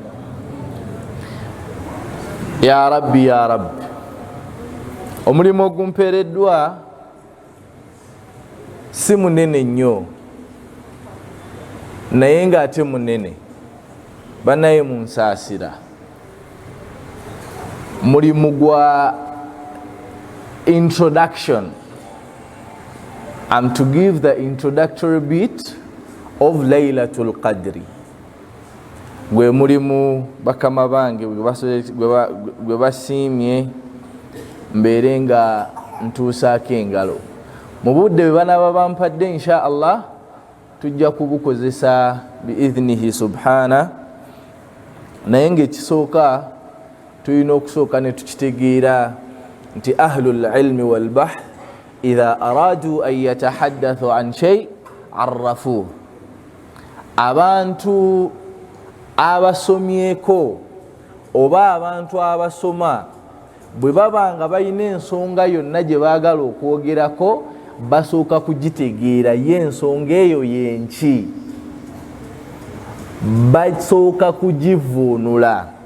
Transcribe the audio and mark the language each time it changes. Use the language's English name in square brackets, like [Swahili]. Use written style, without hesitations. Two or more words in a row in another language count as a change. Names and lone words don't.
[Ganda] Ya Rabbi, ya Rabbi, omulimu ogumpeereddwa si munene nnyo naye ng'ate munene, banaye munsaasira. Mulimu gwa introduction. [English] I'm to give the introductory bit of Laylatul Qadri. [Ganda] Gwe mulimu bakama bange gwe basiimye mbeere nga ntuusaako engalo. Mu budde bwe banaaba bampadde [Arabic] إن شاء الله [Ganda] tujja kubukozesa [Arabic] بإذنه سبحانه, [Ganda] naye ng'ekisooka tulina okusooka ne tukitegeera nti [Arabic] أهل العلم والبحث إذا أرادوا أن يتحدثوا عن شيء عرفوه. [Ganda] Abantu abasomyeko oba abantu abasoma bwe baba nga balina ensonga yonna gye baagala okwogerako basooka kugitegeera ye ensonga eyo yenki, basooka kugivuunula.